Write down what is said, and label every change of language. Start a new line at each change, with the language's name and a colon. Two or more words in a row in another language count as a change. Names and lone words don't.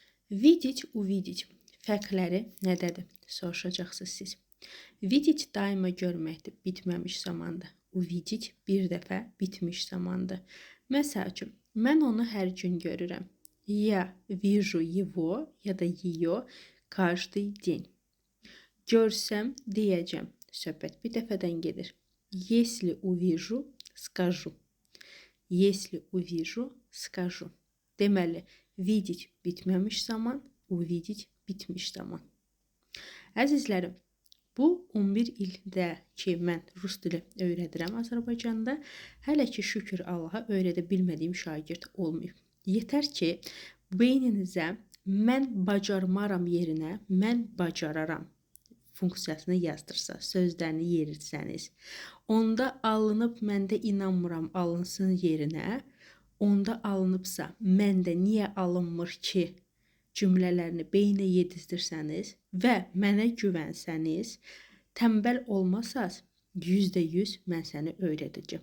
Russian: Видеть, увидеть.
Azerbaijani: Fərqləri nədədir? Soruşacaqsınız siz. Видеть daima görməkdir, bitməmiş zamanda. Увидеть bir dəfə bitmiş zamandır. Məsəl üçün, mən onu hər gün görürəm.
Russian: Я вижу его,
Azerbaijani: ya da
Russian: ее каждый день.
Azerbaijani: Görsəm deyəcəm. Söhbət bir dəfədən gedir.
Russian: Если увижу, скажу. Если увижу, скажу.
Azerbaijani: Deməli, видеть bitməmiş zaman, увидеть bitmiş zaman. Əzizlərim, bu 11 ildə ki, mən rus dili öyrədirəm Azərbaycanda, hələ ki, şükür Allaha öyrədə bilmədiyim şagird olmayıb. Yetər ki, beyninizə mən bacarmaram yerinə mən bacararam funksiyasını yazdırsaq, sözlərini yeritsəniz, onda alınıb məndə inanmıram alınsın yerinə, onda alınıbsa məndə niyə alınmır ki cümlələrini beynə yedizdirsəniz və mənə güvənsəniz, tənbəl olmasaz, %100 mən səni öyrədəcəm.